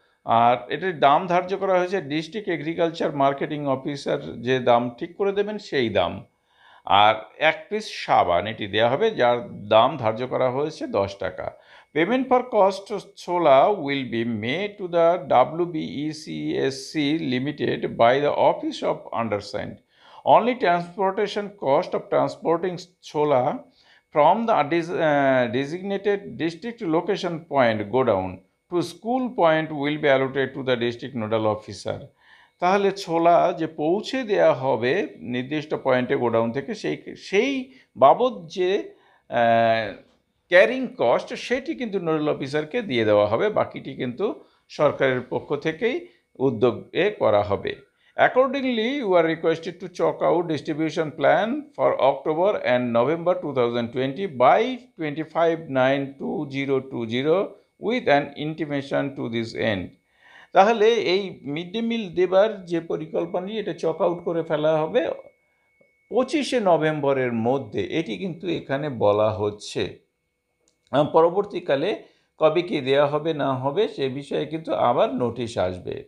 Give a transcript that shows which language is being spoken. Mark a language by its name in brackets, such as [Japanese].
[Bangla] আর এটার দাম ধার্য করা হয়েছে ডিস্ট্রিক্ট এগ্রিকালচার মার্কেটিং অফিসার যে দাম ঠিক করে দেবেন সেই দাম। আর 1 পিস সাবান এটি দেওয়া হবে, যার দাম ধার্য করা হয়েছে 10 টাকা। [English] Payment for cost chola will be made to the WBECSC limited by the office of undersigned. Only transportation cost of transporting chola from the designated district location point godown to school point will be allocated to the district nodal officer. [Bangla] তাহলে ছোলা যে পৌঁছে দেওয়া হবে নির্দিষ্ট পয়েন্টে godown থেকে সেই বাবদ যে ক্যারিং কস্ট সেটি কিন্তু নোডাল অফিসারকে দিয়ে দেওয়া হবে, বাকিটি কিন্তু সরকারের পক্ষ থেকেই উদ্যোগে করা হবে। [English] Accordingly, you are requested to chalk out distribution plan for October and November 2020 by 25/9/2020 with an intimation to this end. [Bangla] তাহলে এই মিড ডে মিল দেবার যে পরিকল্পনা এটা চক আউট করে ফেলা হবে 25শে নভেম্বরের মধ্যে, এটি কিন্তু এখানে বলা হচ্ছে। পরবর্তীকালে কবে কি দেওয়া হবে না হবে সে বিষয়ে কিন্তু আবার নোটিশ আসবে।